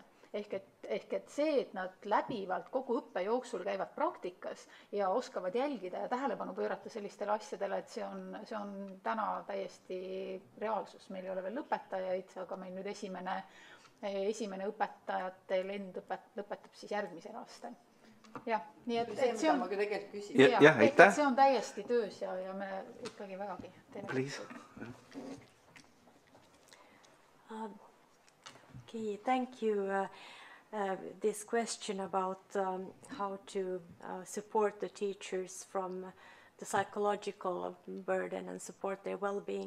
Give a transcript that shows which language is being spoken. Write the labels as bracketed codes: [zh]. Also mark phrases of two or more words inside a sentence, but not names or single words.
[et] Ehk et see, et nad läbivalt kogu õppe jooksul käivad praktikas ja oskavad jälgida ja tähelepanu pöörata sellistele asjadele, et see on täna täiesti reaalsus. Meil ei ole veel lõpetajaid, aga meil nüüd esimene õpetajate lend lõpetab siis järgmisel aastal. Jah, nii et see on, see on täiesti töös ja me ikkagi vägagi teeme. [en] Please. Okay, thank you. This question about how to support the teachers from the psychological burden and support their well-being.